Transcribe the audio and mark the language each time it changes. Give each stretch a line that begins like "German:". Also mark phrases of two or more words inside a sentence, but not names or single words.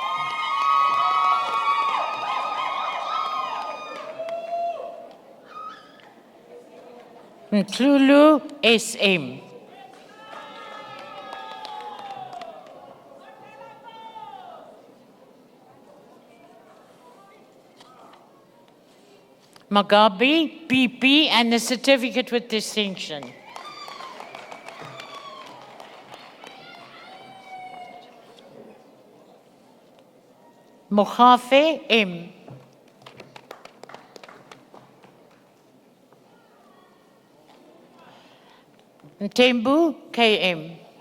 English: Ntlulu, SM. Magabi, PP, and a certificate with distinction. Mohafe, M. Ntembu, KM.